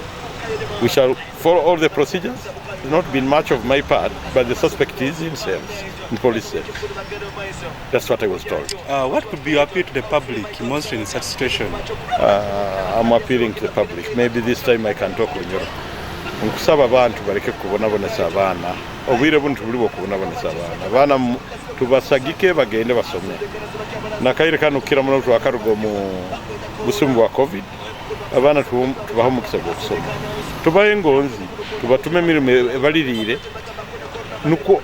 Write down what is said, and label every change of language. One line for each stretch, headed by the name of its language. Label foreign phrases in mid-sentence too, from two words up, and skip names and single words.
English: We shall follow all the procedures. There's not been much of my part, but the suspect is in cells, in police cells. That's what I was told. What could be your appeal to the public mostly in such situation? I'm appealing to the public. Maybe this time I can talk with you.
Nyoro: Nkusaba abantu baleke kubonabonesa abaana obwire bunu tubuli kubonabonesa abaana tubasagike bagende basome nakaire kanukira muno twakarugo mu busumbu wa covid abaana tubaho mukisa gusoma tubaye ngonzi tubatume mirimo balirire nuko